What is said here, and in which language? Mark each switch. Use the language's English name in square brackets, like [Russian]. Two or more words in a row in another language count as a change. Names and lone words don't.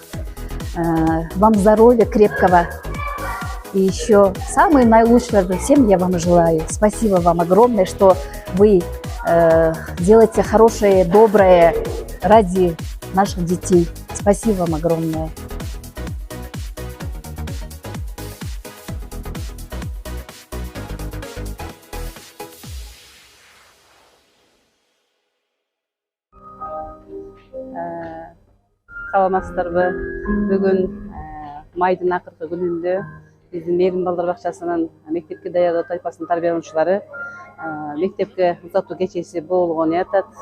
[Russian] Вам здоровья крепкого. И еще самое наилучшее всем я вам желаю. Спасибо вам огромное, что вы делаете хорошее, доброе ради наших детей. Спасибо вам огромное. [Kyrgyz] Саламатсыздарбы? Бүгүн майдын акыркы күнүндө биздин Мээрим балдар бакчасынын мектепке даярдоо тайпасынын тарбиялануучулары мектепке узатуу кечеси болгон атат.